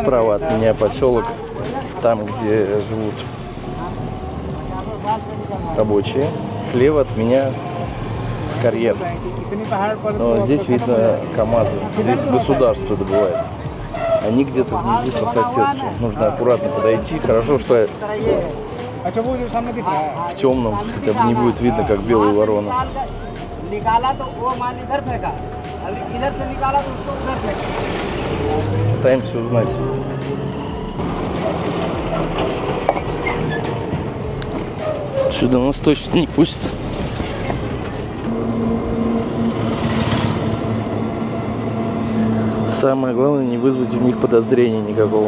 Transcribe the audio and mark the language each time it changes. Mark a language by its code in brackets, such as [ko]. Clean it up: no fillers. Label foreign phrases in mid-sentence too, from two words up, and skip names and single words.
[ru] Справа от меня поселок, там, где живут рабочие. Слева от меня карьер. [hi] इतनी पहाड़ पर [ru] Но здесь видно КАМАЗы. Здесь государство добывает. Они где-то внизу по соседству. Нужно аккуратно подойти. Хорошо, что [hi] अच्छा वो जो सामने दिख रहा है [ru] в темном хотя бы не будет видно, как белую ворону. [hi] निकाला तो वो माल इधर फेंका और इधर से निकाला तो उसको उधर फेंका [ru] Пытаемся узнать. Сюда нас точно не пустят. Самое главное, не вызвать у них подозрений никакого.